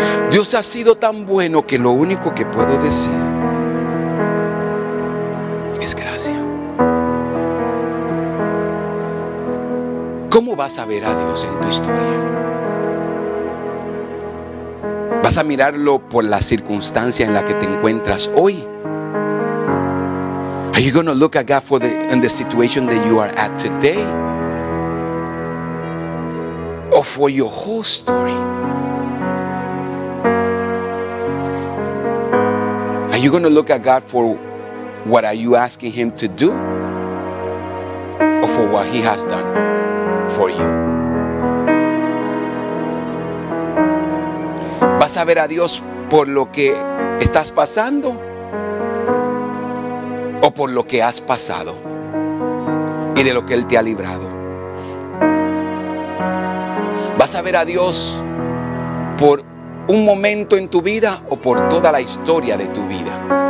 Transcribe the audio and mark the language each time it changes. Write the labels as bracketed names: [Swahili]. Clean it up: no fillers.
[Spanish] Dios ha sido tan bueno que lo único que puedo decir es gracias. ¿Cómo vas a ver a Dios en tu historia? ¿Vas a mirarlo por la circunstancia en la que te encuentras hoy? [English] Are you going to look at God in the situation that you are at today? Or for your whole story? Are you going to look at God for what are you asking Him to do? Or for what He has done for you? [Spanish] ¿Vas a ver a Dios por lo que estás pasando o por lo que has pasado y de lo que Él te ha librado? ¿Vas a ver a Dios por un momento en tu vida o por toda la historia de tu vida?